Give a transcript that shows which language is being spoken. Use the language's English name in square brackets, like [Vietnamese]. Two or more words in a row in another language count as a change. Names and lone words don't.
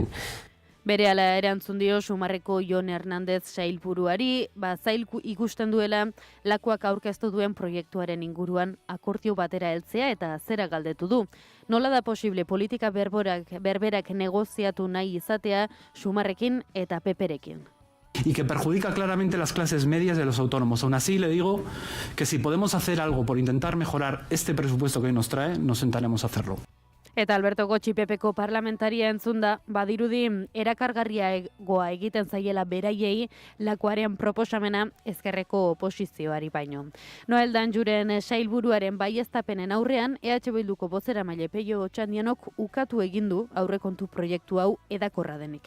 [Basque] Berehala erantzun dio Sumarreko Jon Hernandez sailburuari, zail ikusten duela Lakuak aurkeztu duen proiektuaren inguruan akordio batera heltzea eta zera galdetu du. Nola da posible politika berberak negoziatu nahi izatea Sumarrekin eta Peperekin? [Spanish] Y que perjudica claramente las clases medias de los autónomos. Aún así, le digo que si podemos hacer algo por intentar mejorar este presupuesto que hoy nos trae, nos sentaremos a hacerlo. [Basque] Eta Alberto Gotxi Pepeko parlamentaria entzunda, badirudi erakargarriagoa egiten zaiela beraiei Lakuaren proposamena ezkerreko oposizioari baino. Noel Danjuren sailburuaren baieztapenen aurrean, EH Bilduko bozeramaile Peio Otxandianok ukatu egin du aurrekontu proiektu hau edakorra denik.